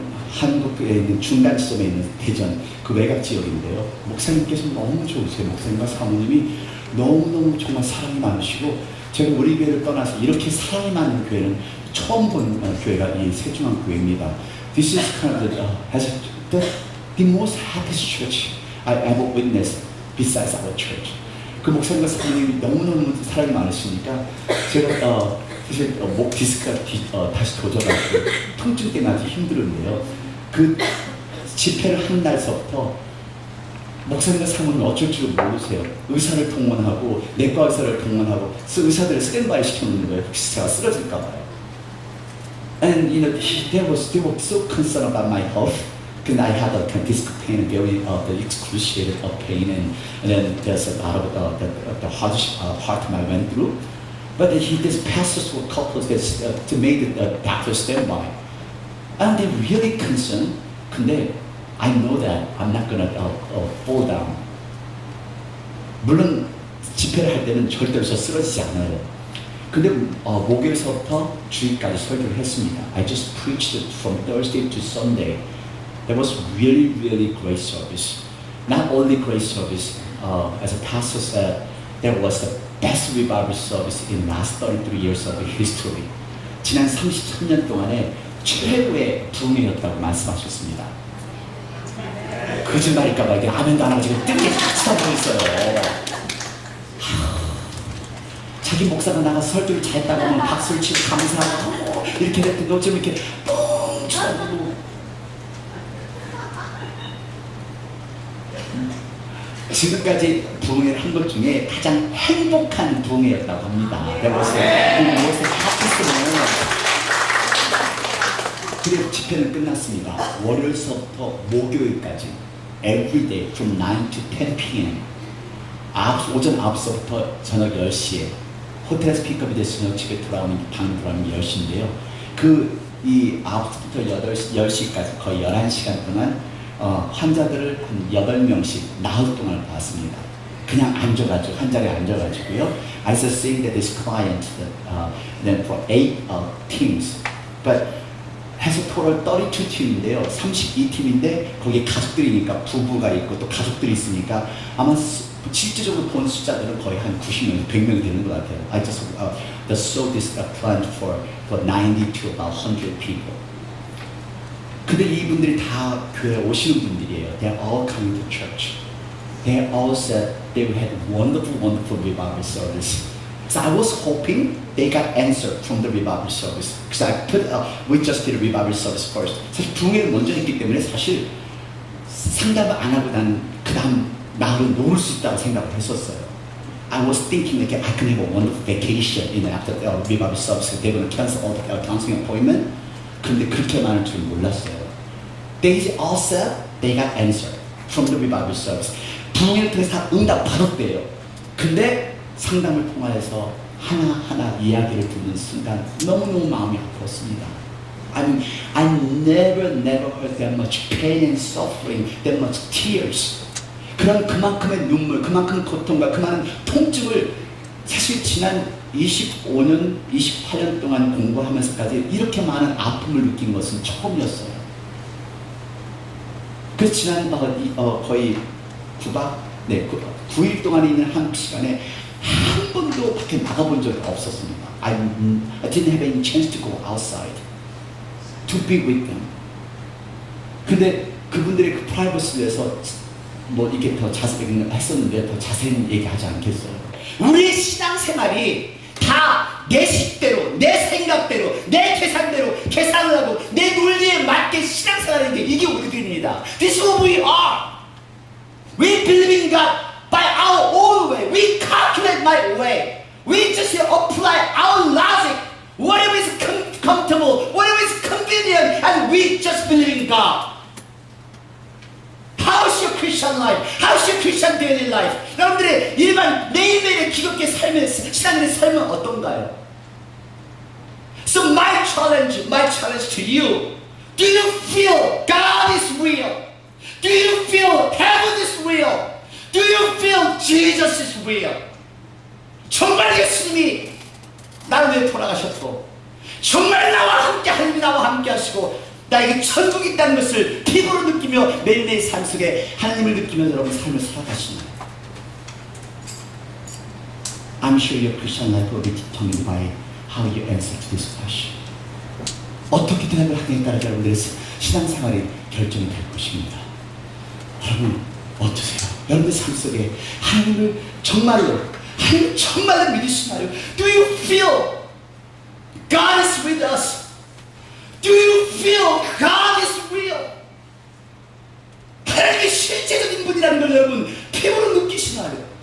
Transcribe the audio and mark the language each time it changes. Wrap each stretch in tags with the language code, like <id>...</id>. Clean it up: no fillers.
<ko>한국에 있는 중간 지점에 있는 대전 그 외곽 지역인데요. 목사님께서 너무 좋으세요. 목사님과 사모님이 너무너무 정말 사랑이 많으시고 제가 우리 교회를 떠나서 이렇게 사랑이 많은 교회는 처음 본 교회가 이 새중앙교회입니다.</ko> <en>This is kind of the most happiest church I ever witnessed besides our church.</en> <ko>그 목사님과 사모님이 너무너무 사랑이 많으시니까 제가 사실 목 디스크가 다시 도져가지고 통증 때문에 아주 힘들었는데요. 그 집회를 한 날서부터 목사님과 사모님이 어쩔 줄 모르세요. 의사를 동원하고 내과 의사를 동원하고 의사들을 스탠바이 시켜놓는 거예요. 혹시 제가 쓰러질까 봐요.</ko> <en>And they were so concerned about my health. because I had a disc pain, very the excruciating pain, and then there's a lot of the hardship part I went through. But these pastors were couples that to make the doctor stand by, and they're really concerned.</en> <ko>근데</ko> <en>I know that I'm not gonna fall down.</en> <ko>물론 집회를 할 때는 절대로 저 쓰러지지 않아요. 근데 목요일서부터 주일까지 설교를 했습니다.</ko> <en>I just preached it from Thursday to Sunday. That was really, really great service. Not only great service, as a pastor said, that was the best revival service in last 33 years of history.</en> <ko>지난 33년 동안에 최고의 부흥이었다고 말씀하셨습니다. 거짓말일까봐 이게 아멘도 안 하고 지금 뜬게 같이 다 보였어요. 자기 목사가 나가서 설교를 잘했다고 하면 박수를 치고 감사하고 이렇게 됐는데 어쩜 이렇게 뻥쳐고 지금까지 부흥회를 한 것 중에 가장 행복한 부흥회였다고 합니다. 무엇에 하프스는 그리고 집회는 끝났습니다. 월요일서부터 목요일까지</ko> <en>every day from 9 to 10 p.m.</en> <ko>오전 9시부터 저녁 10시에 호텔에서 픽업이 돼서 저녁 집에 돌아오는 방 돌아오는 10시인데요. 이 9시부터 10시까지 거의 11시간 동안 환자들을 한 8명씩 나흘 동안 봤습니다. 그냥 앉아가지고 한 자리에 앉아가지고요.</ko> <en>I was seeing that this client then for 8 teams, but</en> <ko>해서 토럴 32팀인데요. 32팀인데 거기에 가족들이니까 부부가 있고 또 가족들이 있으니까 아마 실질적으로 본 숫자들은 거의 한 90명, 100명이 되는 것 같아요.</ko> <en>I just saw this planned for 90 to about 100 people.</en> <ko>근데 이분들이 다 교회에 오시는 분들이에요.</ko> <en>They're all coming to church. They all said they had wonderful, wonderful revival service. So I was hoping they got answered from the revival service. Because we just did a revival service first.</en> <ko>사실 부흥회를 먼저 했기 때문에 사실 상담을 안 하고 난 그 다음 나흘은 놀 수 있다고 생각을 했었어요.</ko> <en>I was thinking that I can have a wonderful vacation after the revival service. They're going to cancel all the counseling appointment.</en> <ko>그런데 그렇게 많을 줄 몰랐어요.</ko> <en>They all said they got answered from the revival service.</en> <ko>부흥회를 통해서 다 응답 받았대요. 근데 상담을 통해서 하나하나 이야기를 듣는 순간 너무너무 마음이 아팠습니다.</ko> <en>I never heard that much pain and suffering, that much tears.</en> <ko>그런 그만큼의 눈물, 그만큼 고통과 그만한 통증을 사실 지난 25년, 28년 동안 공부하면서까지 이렇게 많은 아픔을 느낀 것은 처음이었어요. 그래서 지난 거의 9일 동안 있는 한국 시간에 한 번도 밖에 나가본 적이 없었습니다.</ko> <en>I didn't have any chance to go outside to be with them.</en> <ko>근데 그분들의 그 프라이버시를 위해서 뭐 이게 더 자세히 했었는데 더 자세히는 얘기하지 않겠어요. 우리 신앙생활이 다 내 식대로, 내 생각대로, 내 계산대로 계산을 하고 내 논리에 맞게 신앙생활하는 게 이게 우리들입니다.</ko> <en>This is who we are. We believe in God by our own way. We calculate my way. We just apply our logic. Whatever is comfortable, whatever is convenient, and we just believe in God. How's your Christian life? How's your Christian daily life?</en> <ko>여러분들의 일반 매일매일의 기독교 삶의 신앙의 삶은 어떤가요?</ko> <en>So my challenge to you. Do you feel God is real? Do you feel heaven is real? Do you feel Jesus is real?</en> <ko>정말 예수님이 나를 위해 돌아가셨고 정말 나와 함께 하나님이 나와 함께 하시고 나에게 천국이 있다는 것을 피부로 느끼며 매일매일 삶 속에 하나님을 느끼며 여러분 삶을 살아가시나요?</ko> <en>I'm sure your Christian life will be determined by how you answer to this question.</en> <ko>어떻게 대답을 하느냐에 따라 여러분들의 신앙생활이 결정이 될 것입니다. 여러분 어떠세요? 여러분의 삶 속에 하나님을 정말로 믿으시나요?</ko> <en>Do you feel God is with us? Do you feel God is real?</en> <ko>하나님이 실제적인 분이라는 걸 여러분 피부로 느끼시나요?</ko>